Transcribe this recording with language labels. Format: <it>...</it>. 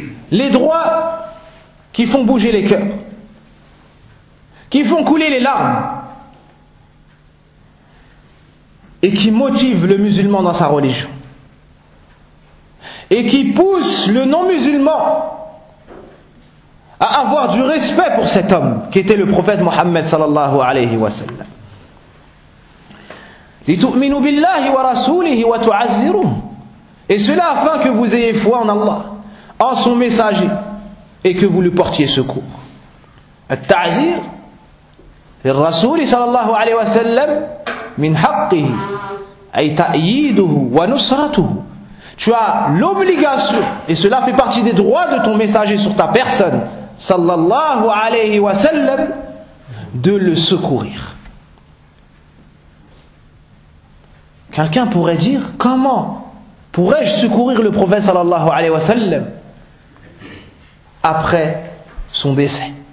<fr>Les droits qui font bouger les cœurs, qui font couler les larmes et qui motive le musulman dans sa religion et qui pousse le non-musulman à avoir du respect pour cet homme qui était le prophète Mohammed</fr> <ar>sallallahu alayhi wa sallam. لِتُؤْمِنُ بِاللَّهِ وَرَسُولِهِ وَتُعَزِّرُهُ.</ar> <fr>Et cela afin que vous ayez foi en Allah, en son messager, et que vous lui portiez secours.</fr> <ar>التعزير للرسول صلى الله عليه وسلم من حقه أي تأييده ونصرته.</ar> <fr>Tu as l'obligation, et cela fait partie des droits de ton messager sur ta personne</fr> <ar>صلى الله عليه وسلم,</ar> <fr>de le secourir. Quelqu'un pourrait dire, comment pourrais-je secourir le prophète</fr> <ar>صلى الله عليه وسلم</ar> <fr>après son décès?</fr>